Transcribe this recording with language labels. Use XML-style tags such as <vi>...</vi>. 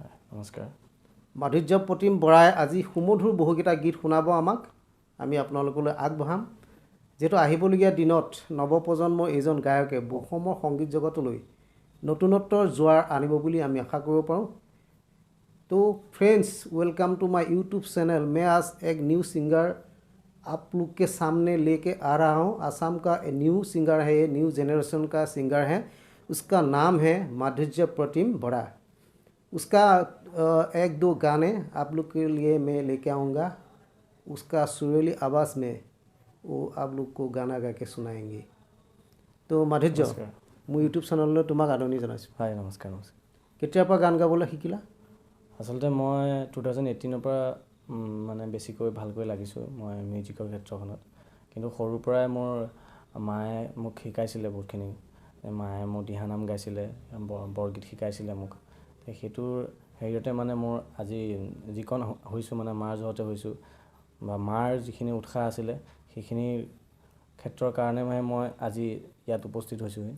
<as>নমস্কাৰ। মাধুৰ্য প্ৰতিম বৰাই আজি সুমধুৰ বহুকেইটা গীত শুনাব আমাক। আমি আপোনালোকলৈ আগবঢ়াম যেটো আহিবলগীয়া দিনত নৱপ্ৰজন্মৰ এজন গায়কে অসমৰ সংগীত জগতলৈ নতুনত্বৰ জোৱাৰ আনিব বুলি আমি আশা কৰিব পাৰোঁ।</as> <hi>तो friends, welcome to my YouTube channel. मैं आज एक न्यू सिंगर आप लोग के सामने लेके आ रहा हूँ। आसाम का न्यू सिंगर है, ये न्यू जनरेशन का सिंगर है। उसका नाम है माधुर्य प्रतिम बड़ा। उसका एक दो गाने आप लोग के लिए मैं लेके आऊँगा। उसका सुरीली आवाज़ में वो आप लोग को गाना गा के सुनाएंगे। तो माधुर्य, मैं यूट्यूब चैनल तुम्हारा आदरणीय</hi> <as>जनाइছোঁ।</as> <hi>हाय नमस्कार। नमस्कार।</hi> <as>केতিয়াৰ পৰা গান গাবলৈ শিকিলা? আচলতে মই 2018 পৰা মানে বেছিকৈ ভালকৈ লাগিছোঁ মই মিউজিকৰ ক্ষেত্ৰখনত। কিন্তু সৰুৰ পৰাই মোৰ মায়ে মোক শিকাইছিলে বহুতখিনি। মায়ে মোৰ দিহানাম গাইছিলে, বৰগীত শিকাইছিলে মোক। সেইটোৰ হেৰিতে মানে মোৰ আজি যিকণ হৈছোঁ মানে মাৰ জহতে হৈছোঁ বা মাৰ যিখিনি উৎসাহ আছিলে সেইখিনি ক্ষেত্ৰৰ কাৰণে মই আজি ইয়াত উপস্থিত হৈছোঁ।</as>